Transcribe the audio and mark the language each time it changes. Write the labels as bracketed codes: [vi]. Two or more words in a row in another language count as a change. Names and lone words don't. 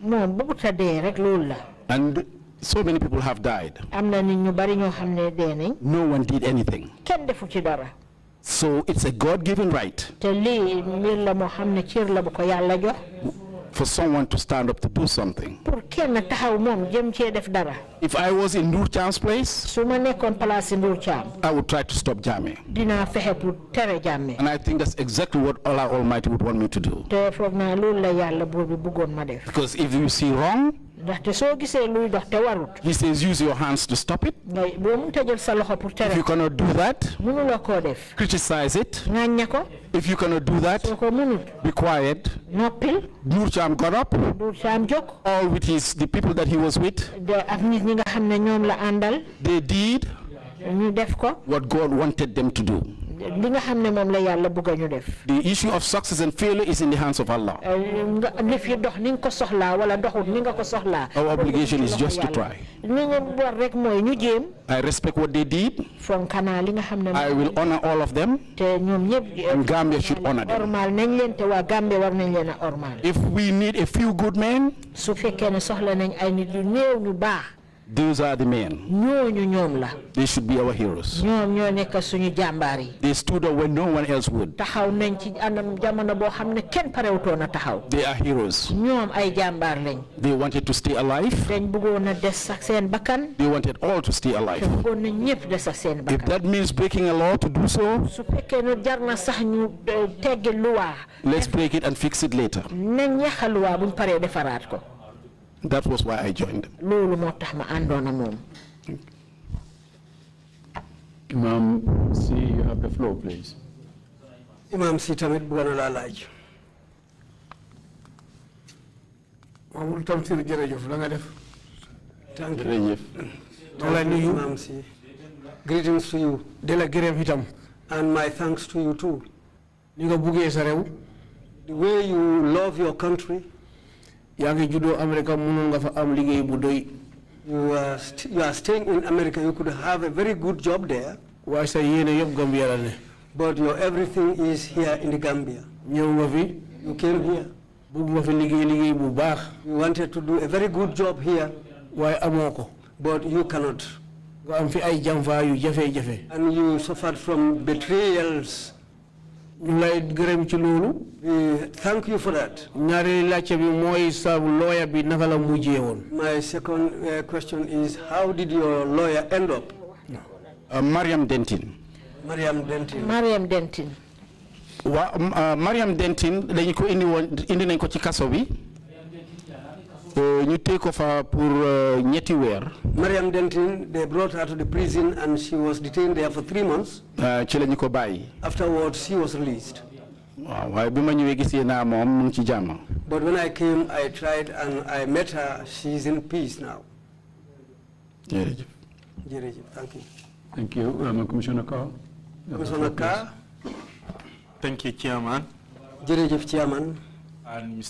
[en] And so many people have died. No one did anything. So it's a God-given right for someone to stand up to do something. [wo] pour kenn taxaw moom jëm cee def dara. [en] If I was in Ndur Cham's place, [wo] su ma nekkoon place Ndur Cham. [en] I would try to stop Jammeh. [wo] dinaa fexe pour tere Jammeh. [en] And I think that's exactly what Allah Almighty would want me to do. [wo] te foog naa loolu la yàlla buur bi bëggoon ma def. [en] Because if you see wrong, [wo] ndaxte soo gisee luy dox te warut. [en] he says use your hands to stop it. [wo] ngay boo mun ta jël sa loxo pour tere. [en] If you cannot do that, [wo] mënuloo koo def. [en] criticize it. [wo] ŋàññe ko. [en] If you cannot do that, [wo] soo ko mënut. [en] be quiet. [wo] noppil. [en] Ndur Cham got up, [wo] Ndur Cham jóg. [en] all with the people that he was with. [wo] de ak nit ñi nga xam ne ñoom la àndal. [en] They did [wo] ñu def ko. [en] what God wanted them to do. [wo] li nga xam ne moom la yàlla bëgg ñu def. [en] The issue of success and failure is in the hands of Allah. [wo] li fi dox ni nga ko soxlaa wala doxut ni nga ko soxlaa. [en] Our obligation is just to try. [wo] li ñu war rek mooy ñu jéem. [en] I respect what they did. [wo] fonkanaa li nga xam ne. [en] I will honor all of them. [wo] te ñoom ñëpp. [en] And Gambia should honor them. [wo] ormal nañ leen te waa Gambia war nañ leen a ormal. [en] If we need a few good men, [wo] su fekkee ne soxla nañ ay nit yu néew ñu baax. [en] those are the men. [wo] ñooñu ñoom la. [en] They should be our heroes. [wo] ñoom ñoo nekk suñu jàmbaar yi. [en] They stood up when no one else would. [wo] taxaw nañ ci anam jamono boo xam ne kenn parewutoon a taxaw. [en] They are heroes. [wo] ñoom ay jàmbaar lañ. [en] They wanted to stay alive. [wo] dañ bëggoon a des sax seen bakkan. [en] They wanted all to stay alive. [wo] te bëggoon na ñëpp des sax seen [en] If [wo] bakkan. [en] that means breaking a law to do so, [wo] su fekkee ne jar na sax ñu teggi luwaa. [en] let's break it and fix it later. [wo] nañ yàqa luwaa buñ paree defaraat ko. [en] That was why I joined them. [wo] loolu moo tax ma àndoon ak moom. [en] Imam C, you have the floor, please. [wo] Imam si tamit bëgg na laa laaj. Mamadou Tamsir jërëjëf la nga def. [en] Thank you. [wo] Jërëjëf. [en] Thank you, Imam si. Greetings to you. [wo] De la gërëm itam. [en] And my thanks to you too. [wo] Ni nga buggee sa réew. [en] The way you love your country. [wo] Yaa ngi juddoo America mënoon nga fa am liggéey bu doy. [en] You are staying in America. You could have a very good job there. [wo] Waaye sa yéene yëpp Gambia la ne. [en] But your everything is here in the Gambia. [wo] Ñëw nga fi. [en] You came here. [wo] Bugg nga fi liggéey bu baax. [en] You wanted to do a very good job here. [wo] Waaye amoo ko. [en] But you cannot. [wo] Nga am fi ay jàmfaa yu jafe-jafe. [en] And you suffered from betrayals. [wo] Ñu lay gërëm ci loolu. [en] We thank you for that. [wo] Ñaari laajte bi mooy sa lawyer bi naka la mujjee woon. [en] My second question is, how did your lawyer end up? Mariam Dentin. Mariam Dentin. Mariam Dentin. [wo] Mariam Dentin dañu ko indi nañ ko ci kaso bi. ñu tee ko fa pour ñetti weer. [en] Mariam Dentin, they brought her to the prison and she was detained there for 3 months. [wo] ci lañu ko bàyyi. [en] Afterwards, she was released. [wo] waaw waaye bi ma ñëwee gisee naa moom mu ngi ci jàmm. [en] But when I came, I tried and I met her. She's in peace now. [wo] jërëjëf. Jërëjëf, [en] thank you. Thank you. Commissioner Carr. Commissioner Carr. Thank you, Chairman. [wo] Jërëjëf, Chairman. [en] And Mr.